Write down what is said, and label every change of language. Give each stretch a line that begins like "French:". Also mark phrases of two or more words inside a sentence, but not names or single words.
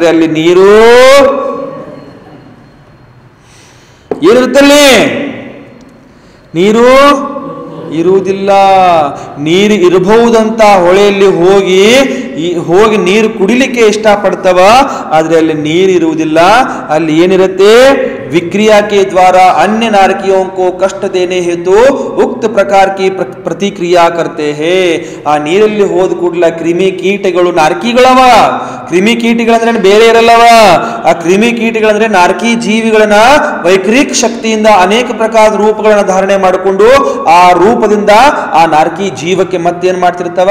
Kannada: ಅಲ್ಲಿ ನೀರು ಏನಿರುತ್ತಲ್ಲಿ? ನೀರು ಇರುವುದಿಲ್ಲ. ನೀರು ಇರಬಹುದಂತ ಹೊಳೆಯಲ್ಲಿ ಹೋಗಿ ನೀರು ಕುಡಿಲಿಕ್ಕೆ ಇಷ್ಟಪಡ್ತವ, ಆದ್ರೆ ಅಲ್ಲಿ ನೀರು ಇರುವುದಿಲ್ಲ. ಅಲ್ಲಿ ಏನಿರುತ್ತೆ?
Hindi: विक्रिया के द्वारा अन्य नारकियों को कष्ट देने हेतु उक्त प्रकार की प्रतिक्रिया करते हैं.
Kannada: ಆ ನೀರಲ್ಲಿ ಹೋದ ಕೂಡಲ ಕ್ರಿಮಿ ಕೀಟಗಳು, ನಾರ್ಕಿಗಳವ. ಕ್ರಿಮಿ ಕೀಟಗಳಂದ್ರೆ ಬೇರೆ ಇರಲ್ಲವ. ಆ ಕ್ರಿಮಿ ಕೀಟಗಳಂದ್ರೆ ನಾರ್ಕಿ ಜೀವಿಗಳನ್ನ ವೈಕ್ರಿಕ್ ಶಕ್ತಿಯಿಂದ ಅನೇಕ ಪ್ರಕಾರದ ರೂಪಗಳನ್ನ ಧಾರಣೆ ಮಾಡಿಕೊಂಡು ಆ ರೂಪದಿಂದ ಆ ನಾರ್ಕಿ ಜೀವಕ್ಕೆ ಮತ್ತೇನ್ ಮಾಡ್ತಿರ್ತಾವ?